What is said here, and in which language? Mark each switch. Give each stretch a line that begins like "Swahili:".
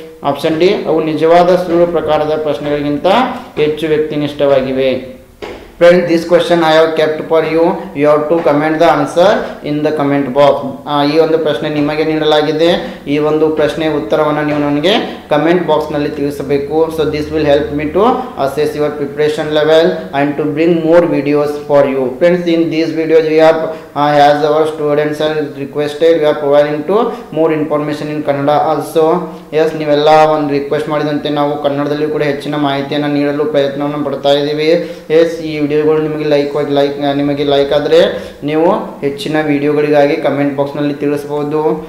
Kannada: Option D, ಅವು ನಿಜವಾದ ಸುಳ್ಳು ಪ್ರಕಾರದ ಪ್ರಶ್ನೆಗಳಿಗಿಂತ ಹೆಚ್ಚು ವ್ಯಕ್ತಿನಿಷ್ಠವಾಗಿವೆ.
English: Friends, this question I have kept for you. You have to comment the answer in the comment box.
Kannada: ಈ ಒಂದು ಪ್ರಶ್ನೆ ನಿಮಗೆ ನೀಡಲಾಗಿದೆ. ಈ ಒಂದು ಪ್ರಶ್ನೆ ಉತ್ತರವನ್ನು ನೀವು ನನಗೆ ಕಮೆಂಟ್ ಬಾಕ್ಸ್ ನಲ್ಲಿ ತಿಳಿಸಬೇಕು.
English: So this will help me to assess your preparation level and to bring more videos for you. Friends, in these videos we are as our students are requested, we are providing to more information in Kannada also.
Kannada: Yes, ನೀವೆಲ್ಲ ಒಂದು request ಮಾಡಿದಂತೆ ನಾವು ಕನ್ನಡದಲ್ಲಿ ಕೂಡ ಹೆಚ್ಚಿನ ಮಾಹಿತಿಯನ್ನು ನೀಡಲು ಪ್ರಯತ್ನವನ್ನು ಪಡ್ತಾ ಇದ್ದೀವಿ. ಎಸ್, ಈ ವಿಡಿಯೋಗಳು ನಿಮಗೆ ಲೈಕ್ ಆದರೆ ನೀವು ಹೆಚ್ಚಿನ ವಿಡಿಯೋಗಳಿಗಾಗಿ ಕಮೆಂಟ್ ಬಾಕ್ಸ್ನಲ್ಲಿ ತಿಳಿಸಬಹುದು.